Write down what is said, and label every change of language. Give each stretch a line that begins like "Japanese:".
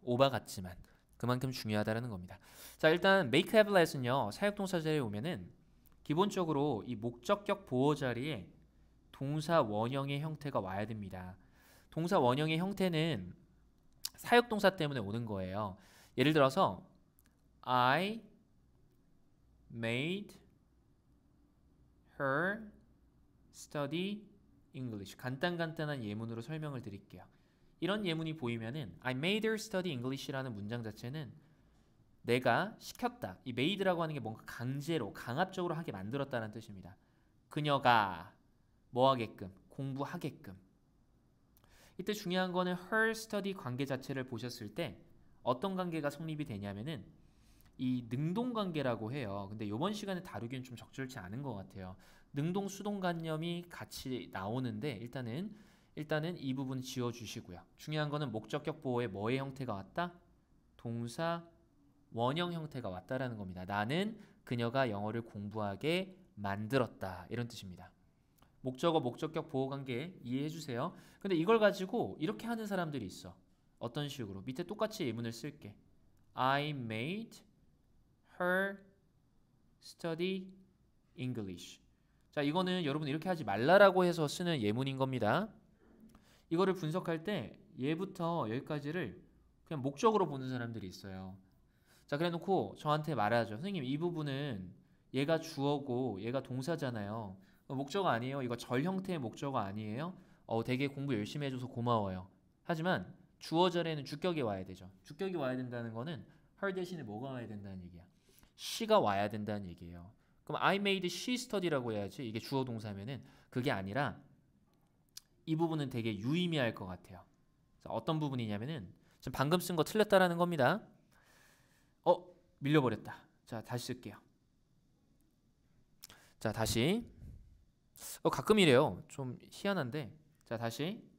Korean: 오바 같지만 그만큼 중요하다라는 겁니다. 자, 일단 make, have, let은요. 사역 동사 자리에 오면은 기본적으로 이 목적격 보호 자리에 동사 원형의 형태가 와야 됩니다. 동사 원형의 형태는 사역 동사 때문에 오는 거예요. 예를 들어서
English: I made her study English.
Korean: 간단한 예문으로 설명을 드릴게요. 이런 예문이 보이면은
English: I made her study English
Korean: 라는 문장 자체는 내가 시켰다. 이 made라고 하는 게 뭔가 강제로, 강압적으로 하게 만들었다는 뜻입니다. 그녀가 뭐 하게끔? 공부하게끔. 이때 중요한 거는
English: her study
Korean: 관계 자체를 보셨을 때 어떤 관계가 성립이 되냐면은 이 능동관계라고 해요. 근데 이번 시간에 다루기는 좀 적절치 않은 것 같아요. 능동, 수동관념이 같이 나오는데 일단은 이 부분 지워주시고요. 중요한 거는 목적격 보호에 뭐의 형태가 왔다? 동사 원형 형태가 왔다라는 겁니다. 나는 그녀가 영어를 공부하게 만들었다. 이런 뜻입니다. 목적어, 목적격 보호 관계 이해해 주세요. 근데 이걸 가지고 이렇게 하는 사람들이 있어. 어떤 식으로? 밑에 똑같이 예문을 쓸게.
English: I made her study English.
Korean: 자, 이거는 여러분 이렇게 하지 말라라고 해서 쓰는 예문인 겁니다. 이거를 분석할 때 얘부터 여기까지를 그냥 목적으로 보는 사람들이 있어요. 자, 그래 놓고 저한테 말하죠. 선생님, 이 부분은 얘가 주어고 얘가 동사잖아요. 목적어 아니에요? 이거 절 형태의 목적어 아니에요? 되게 공부 열심히 해줘서 고마워요. 하지만 주어 절에는 주격이 와야 되죠. 주격이 와야 된다는 거는 her 대신에 뭐가 와야 된다는 얘기야? she가 와야 된다는 얘기예요. 그럼
English: I made she study
Korean: 라고 해야지. 이게 주어 동사면은 그게 아니라 이 부분은 되게 유의미할 것 같아요. 자, 어떤 부분이냐면은 지금 방금 쓴 거 틀렸다라는 겁니다. 밀려버렸다. 자, 다시 쓸게요. 자, 다시. 가끔 이래요. 좀 희한한데. 자, 다시.